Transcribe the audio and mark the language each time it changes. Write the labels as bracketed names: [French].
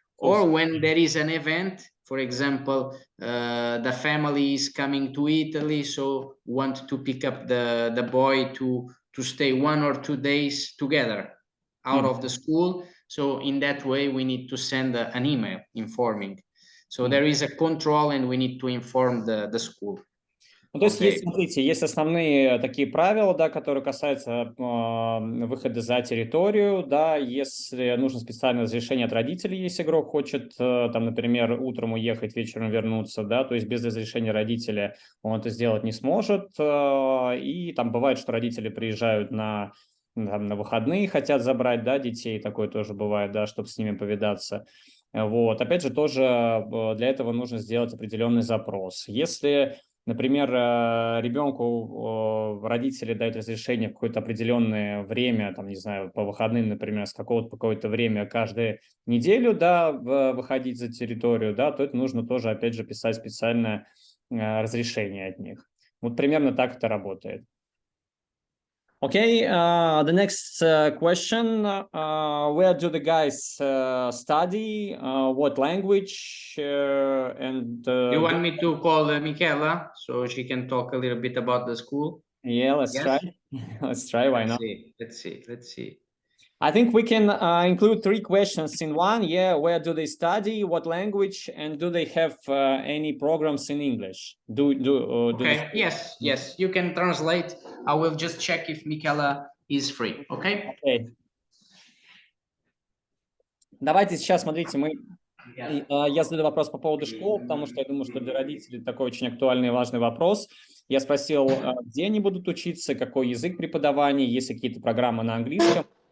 [English] Or when there is an event, for example, the family is coming to Italy, so want to pick up the boy to stay 1 or 2 days together out of the school. So in that way, we need to send an email informing. So there is a control and we need to inform the school. [Russian] Ну, то есть, есть, смотрите, есть основные такие правила, да, которые касаются выхода за территорию, да, если нужно специальное разрешение от родителей, если игрок хочет, там, например, утром уехать, вечером вернуться, да, то есть без разрешения родителя он это сделать не сможет, и там бывает, что родители приезжают на выходные, хотят забрать, да, детей, такое тоже бывает, да, чтобы с ними повидаться. Вот. Опять же, тоже для этого нужно сделать определенный запрос. Если, например, ребенку родители дают разрешение в какое-то определенное время, там, не знаю, по выходным, например, с какого-то по какое-то время каждую неделю, да, выходить за территорию, да, то это нужно тоже, опять же, писать специальное разрешение от них. Вот примерно так это работает. [English] Okay, the next question, where do the guys study, what language, and... You want me to call Michela so she can talk a little bit about the school? Yeah, let's Yes? try. Let's try, why not? Let's see. I think we can include 3 questions in one. Yeah, where do they study, what language, and do they have any programs in English? Okay, yes, you can translate. I will just check if Michela is free, okay? Okay. [Russian] Давайте сейчас, смотрите, я задаю вопрос по поводу школ, потому что я думаю, что для родителей такой очень актуальный и важный вопрос. Я спросил, где они будут учиться, какой язык преподавания, есть ли какие-то программы на английском.